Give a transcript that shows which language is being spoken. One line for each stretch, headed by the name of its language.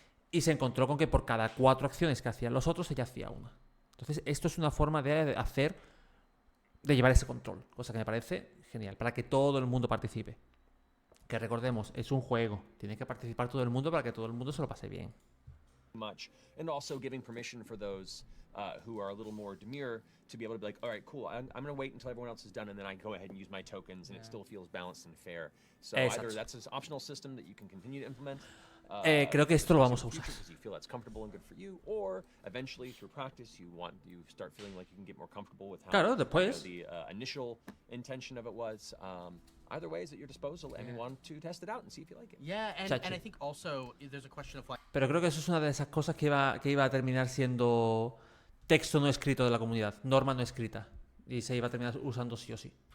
Spanish: Y se encontró con que por cada 4 acciones que hacían los otros, ella hacía una. Entonces, esto es una forma de llevar ese control. Cosa que me parece genial, para que todo el mundo participe. Que recordemos, es un juego. Tiene que participar todo el mundo para que todo el mundo se lo pase bien.
English: Much. And also giving permission for those who are a little more demure to be able to be like, all right, cool, I'm going to wait until everyone else is done and then I go ahead and use my tokens and it still feels balanced and fair. So either that's an optional system that you can continue to implement.
Spanish: Creo que esto lo vamos a usar.
English: You feel that's comfortable and good for you, or eventually through practice you start feeling like you can get more comfortable with how the initial intention of it was. Either way is at your disposal, and you want to test it out and see if you like it. Yeah, and I think also there's a question of like.
Spanish: Pero creo que eso es una de esas cosas que iba a terminar siendo texto no escrito de la comunidad, norma no escrita, y se iba a terminar usando sí o sí.